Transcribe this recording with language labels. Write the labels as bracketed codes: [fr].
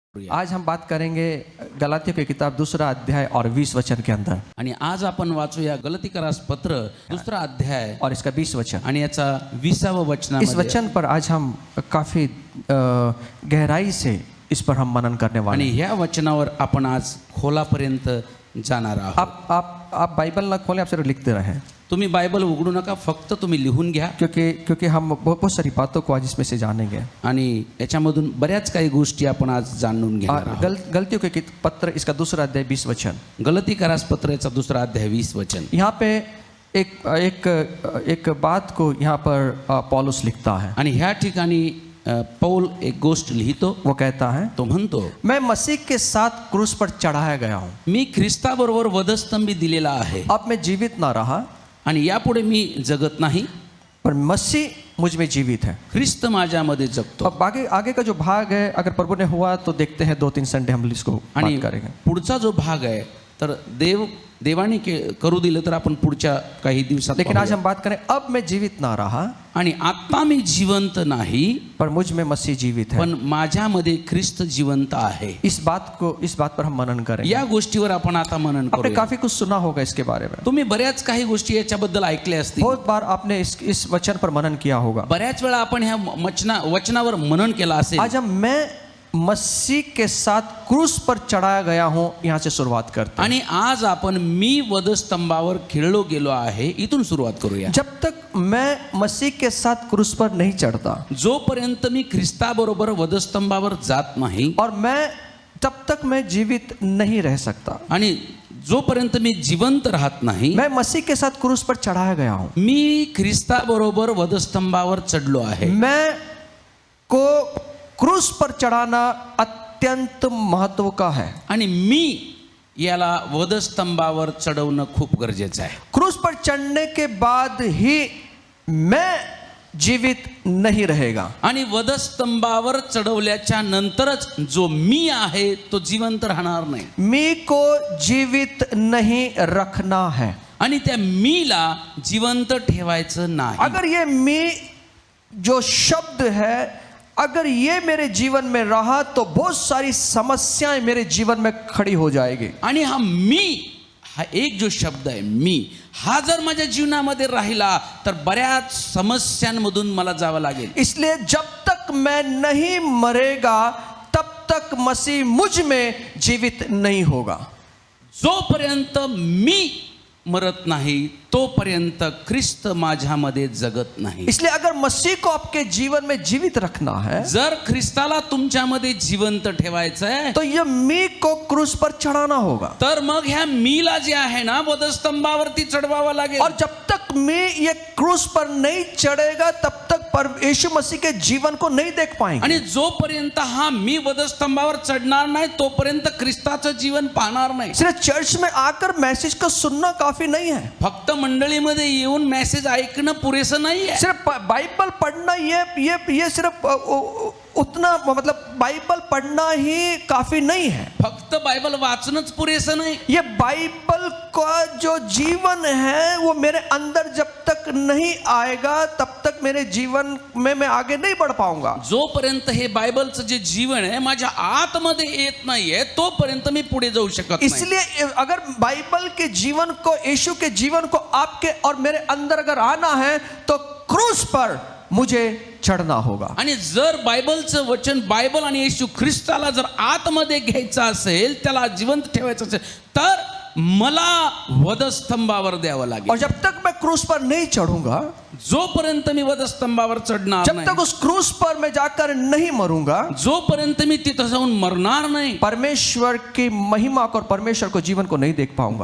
[hi] आज हम बात करेंगे गलातियों की किताब 2 अध्याय और 20 वचन के अंदर, [mr] आणि आज आपण वाचूया गलतीकरास पत्र 2 अध्याय [hi] और इसका 20 वचन। [mr] आणि याचा 20वा [hi] इस [mr] वचनामध्ये [hi] वचन पर आज हम काफी गहराई से इस पर हम मनन करने वाले [mr] आणि [hi] हैं। [mr] ह्या वचनावर आपण आज खोलापर्यंत जाणार आहोत। [hi] आप बाइबल ना खोलें, आप सिर्फ लिखते रहें, [mr] तुम्ही बायबल उघडू नका, फक्त तुम्ही लिहून घ्या [hi] क्योंकि हम बहुत सारी बातों को आज इसमें से जानेंगे। [mr] आणि याच्यामधून बऱ्याच काही गोष्टी आपण आज जाणून घेणार आहोत। [hi] गलतियों के पत्र इसका 2 अध्याय 20 वचन। [mr] गलतीकरास पत्र याचा 2 अध्याय 20 वचन। [hi] यहाँ पे एक बात को यहाँ पर पौलुस लिखता है, [mr] आणि ह्या ठिकाणी पौल एक गोष्ट लिहितो। [hi] वो कहता है, [mr] तो म्हणतो, [hi] मैं मसीह के साथ क्रूस पर चढ़ाया गया हूँ, [mr] मी ख्रिस्ताबरोबर वधस्तंभी दिलेला आहे [hi] अब मैं जीवित ना रहा [mr] आणि यापुढे मी जगत नाही, [hi] पर मसीह मुझ में जीवित है। [mr] ख्रिस्त माझ्यामध्ये जगतो। [hi] अब आगे का जो भाग है, अगर प्रभु ने हुआ तो देखते हैं 2-3 संडे हम इसको [mr] आणि [hi] बात करेंगे। [mr] पुढचा जो भाग आहे तर देवाने करू दिलं तर आपण पुढच्या काही दिवसात [hi] लेकिन आज [mr] पाहूया। [hi] हम बात करें, अब मैं जीवित ना रहा [mr] आणि आता मी जिवंत नाही, [hi] पर मुझ में मसीह जीवित है। [mr] पण माझ्यामध्ये ख्रिस्त जिवंत आहे। [hi] इस बात पर हम मनन करेंगे। [mr] या गोष्टीवर आपण आता मनन [hi] आपने [mr] करूया। [hi] काफी कुछ सुना होगा इसके बारे में, [mr] तुम्ही बऱ्याच काही गोष्टी याच्याबद्दल ऐकल्या असतील। [hi] बहुत बार आपने इस वचन पर मनन किया होगा। [mr] बऱ्याच वेळा आपण ह्या वचनावर मनन केला असेल। [hi] आज मैं मसीह के साथ क्रूस पर चढ़ाया गया हूं, यहां से शुरुआत करते हैं। [mr] आणि आज आपण मी वधस्तंभावर खिळलो गेलो आहे इथून सुरुवात करूया। [hi] जब तक मैं मसीह के साथ क्रूस पर नहीं चढ़ता, [mr] जोपर्यंत मी ख्रिस्ताबरोबर वधस्तंभावर जात नाही, [hi] और तब तक मैं जीवित नहीं रह सकता। [mr] आणि जोपर्यंत मी जिवंत राहत नाही, [hi] मैं मसीह के साथ क्रूस पर चढ़ाया गया हूं, [mr] मी ख्रिस्ताबरोबर वधस्तंभावर चढलो आहे। [hi] मैं को क्रूस पर चढ़ाना अत्यंत महत्व का है, [mr] आणि मी याला वधस्तंभावर चढवणं खूप गरजेचं आहे। [hi] क्रूस पर चढ़ने के बाद ही मैं जीवित नहीं रहेगा, [mr] आणि वधस्तंभावर चढवल्याच्या नंतरच जो मी आहे तो जिवंत राहणार नाही। [hi] मी को जीवित नहीं रखना है, [mr] आणि त्या मीला जिवंत ठेवायचं नाही। [hi] अगर ये मी जो शब्द है, अगर ये मेरे जीवन में रहा तो बहुत सारी समस्याएं मेरे जीवन में खड़ी हो जाएगी। [mr] आणि हा एक जो शब्द आहे मी, हा जर माझ्या जीवनामध्ये राहिला तर बऱ्याच समस्यांमधून मला जावं लागेल। [hi] इसलिए जब तक मैं नहीं मरेगा तब तक मसीह मुझ में जीवित नहीं होगा। [mr] जोपर्यंत मी मरत नाही तोपर्यंत ख्रिस्त माझ्यामध्ये जगत नाही। [hi] इसलिए अगर मसीह को आपके जीवन में जीवित रखना है, [mr] जर ख्रिस्ताला तुमच्यामध्ये जिवंत ठेवायचं आहे, [hi] तो ये मी को क्रूस पर चढ़ाना होगा। [mr] तर मग ह्या मीला जे आहे ना वधस्तंभावरती चढवावं लागेल। [hi] और जब तक मैं ये क्रूस पर नहीं चढ़ेगा तब तक यीशु मसीह के जीवन को नहीं देख पाएंगे। [mr] आणि जोपर्यंत हा मी वधस्तंभावर चढणार नाही तोपर्यंत ख्रिस्ताचं जीवन पाहणार नाही। [hi] सिर्फ चर्च में आकर मैसेज को सुनना काफी नहीं है, [mr] फक्त मंडळीमध्ये येऊन मेसेज ऐकणं पुरेसं नाहीये। [hi] सिर्फ बाइबल पढ़ना ये सिर्फ उतना, मतलब बाइबल पढ़ना ही काफी नहीं है। [mr] फक्त बायबल वाचनच पुरेसं नाही। [hi] ये बाइबल का जो जीवन है वो मेरे अंदर जब तक नहीं आएगा तब तक मेरे जीवन में मैं आगे नहीं बढ़ पाऊंगा। [mr] जोपर्यंत हे बायबलचं जे जीवन आहे माझ्या आतमध्ये येत नाहीये तोपर्यंत मी पुढे जाऊ शकत नाही। [hi] इसलिए अगर बाइबल के जीवन को, यीशु के जीवन को आपके और मेरे अंदर अगर आना है तो क्रूस पर मुझे चढ़ना होगा। [mr] आणि जर बायबलचं वचन, बायबल आणि येशू ख्रिस्ताला जर आतमध्ये घ्यायचं असेल, त्याला जिवंत ठेवायचं असेल तर मला वधस्तंभावर द्यावं लागेल। [hi] और जब तक मैं क्रूस पर नहीं चढ़ूंगा, [mr] जोपर्यंत मी वधस्तंभावर चढणार [hi] जब [mr] नाही, [hi] तक उस क्रूस पर मैं जाकर नहीं मरूंगा, [mr] जोपर्यंत मी तिथं जाऊन मरणार नाही, [hi] परमेश्वर की महिमा को और परमेश्वर को जीवन को नहीं देख पाऊंगा।